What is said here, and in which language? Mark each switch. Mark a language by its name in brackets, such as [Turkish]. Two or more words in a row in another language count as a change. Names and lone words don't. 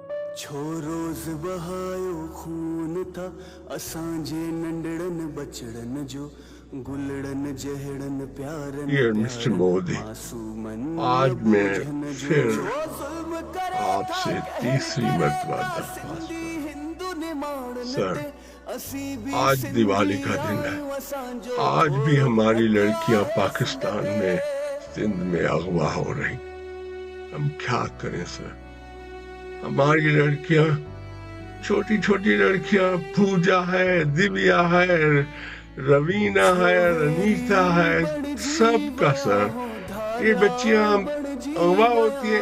[Sindhi] छो रोज़ बहायो खून था असांजे नंढड़न बचड़न जो गुलड़न जहड़न प्यारन [English] Dear Mr. प्यारन Modi, [Sindhi] मासूमन [Urdu] آج میں [Sindhi] बोझन जो [Urdu] फिर [Sindhi] जो जुल्म करे था [Urdu] आपसे [Sindhi] कहर [Urdu] तीसरी [Sindhi] करे [Urdu] मर्तबा [Sindhi] था [Urdu] दरख्वास्त [Sindhi] सिंधी [Urdu] कर [Sindhi] हिंदू निमाणन [Urdu] सर, [Sindhi] ते असी भी [Urdu] आज [Sindhi] सिंधी [Urdu] دیوالی کا دن ہے. [Sindhi] आयूं असांजो [Urdu] آج بھی [Sindhi] घोड़ो [Urdu] हमारी [Sindhi] अॻियां [Urdu] लड़कियां [Sindhi] आहे सिंध [Urdu] پاکستان میں [Sindhi] में [Urdu] سندھ میں اغوا ہو رہی۔ ہم کیا کریں سر? ہماری لڑکیاں، چھوٹی چھوٹی لڑکیاں، پوجا ہے، دیویا ہے، روینا ہے، رنیتا ہے، سب کا سر، یہ بچیاں اغوا ہوتی ہے.